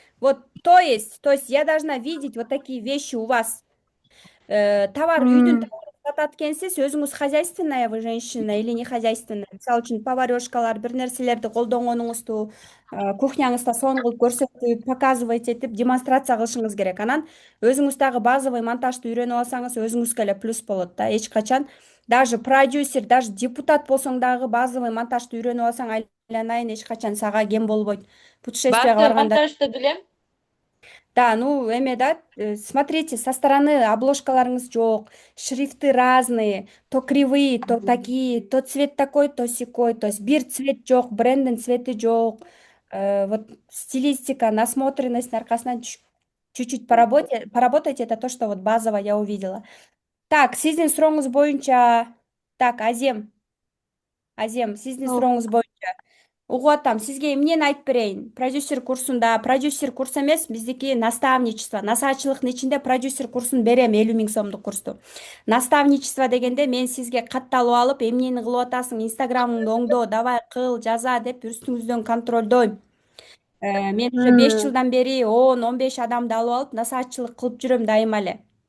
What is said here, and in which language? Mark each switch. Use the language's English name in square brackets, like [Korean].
[Russian] Вот, то есть я должна видеть вот такие вещи у вас. [Kyrgyz] Товар үйдүн товарын сатат экенсиз, өзүңүз [Russian] хозяйственная вы женщина или не хозяйственная? [Kyrgyz] Мисалы үчүн поварешкалар, бир нерселерди колдонгонуңузду кухняңызда сонун кылып көрсөтүп, показывать этип, демонстрация кылышыңыз керек. Анан өзүңүз дагы базовый монтажды үйрөнүп алсаңыз, өзүңүзгө эле плюс болот да. Эч качан даже продюсер, даже депутат болсоң дагы базовый монтажды үйрөнүп алсаң, айланайын, эч качан сага кем болбойт. Путешествияга [Russian] Базовый [Kyrgyz] барганда. монтажды билем. [Russian] Да, ну, эме да, смотрите, со стороны обложкаларыңыз жок, шрифты разные, то кривые, то такие, то цвет такой, то сякой, то есть [Kyrgyz] бир цвет жок, бренддин цвети жок. [Russian] Вот стилистика, насмотренность аркасынан чуть-чуть поработайте, это то, что вот базово я увидела. [Kyrgyz] Так, сиздин сурооңуз боюнча, так, Азем, сиздин сурооңуз боюнча. Угуп атам, сизге эмнени айтып берейин? Продюсер курсунда, продюсер курс эмес, биздики наставничество. Насаатчылыктын ичинде продюсер курсун берем, 50 миң сомдук курсту. Наставничество дегенде мен сизге катталып алып, эмнени кылып атасың, инстаграмыңды оңдо, давай кыл, жаза деп үстүңүздөн контролдойм. Мен уже 5 жылдан бери 10-15 адамды алып алып, насаатчылык кылып жүрөм дайыма эле.